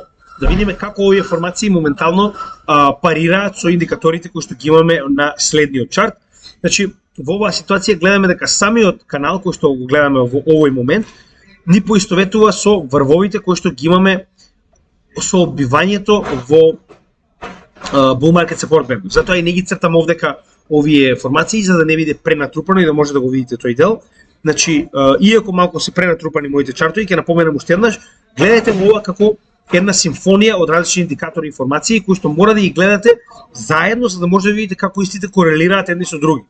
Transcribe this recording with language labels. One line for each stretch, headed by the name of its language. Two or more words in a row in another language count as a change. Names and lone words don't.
Macedonian: Да видиме како овие формации моментално парираат со индикаторите кои што ги имаме на следниот чарт. Значи во оваа ситуација гледаме дека самиот канал кој што го гледаме во овој момент ни поистоветува со врвовите кои што ги имаме со одбивањето во
English: bull market support band.
Macedonian: Затоа и не ги цртам овдека овие формации за да не биде пренатрупано и да може да го видите тој дел. Значи, иако малку се пренатрупани моите чартови, ќе напоменам уште еднаш, гледајте ова како една симфонија од различни индикатори и информации кои што мора да ги гледате заедно за да може да видите како истите корелираат едни со други.